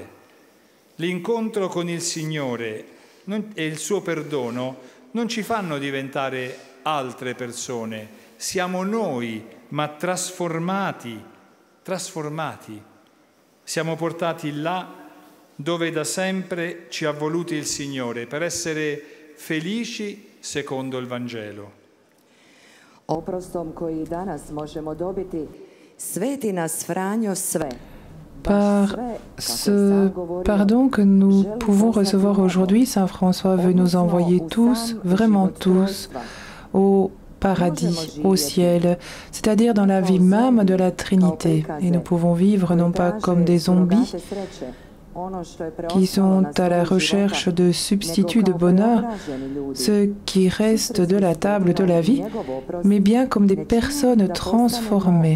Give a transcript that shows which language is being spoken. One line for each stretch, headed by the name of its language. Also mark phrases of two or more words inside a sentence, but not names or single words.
Italian: L'incontro con il Signore e il suo perdono non ci fanno diventare altre persone, siamo noi, ma trasformati. Siamo portati là dove da sempre ci ha voluti il Signore, per essere felici secondo il Vangelo.
Croatian: Oprostom koji danas možemo dobiti, sveti nas Franjo sve.
French: Par ce pardon que nous pouvons recevoir aujourd'hui, Saint François veut nous envoyer tous, vraiment tous, au paradis, au ciel, c'est-à-dire dans la vie même de la Trinité. Et nous pouvons vivre non pas comme des zombies qui sont à la recherche de substituts de bonheur, ce qui reste de la table de la vie, mais bien comme des personnes transformées.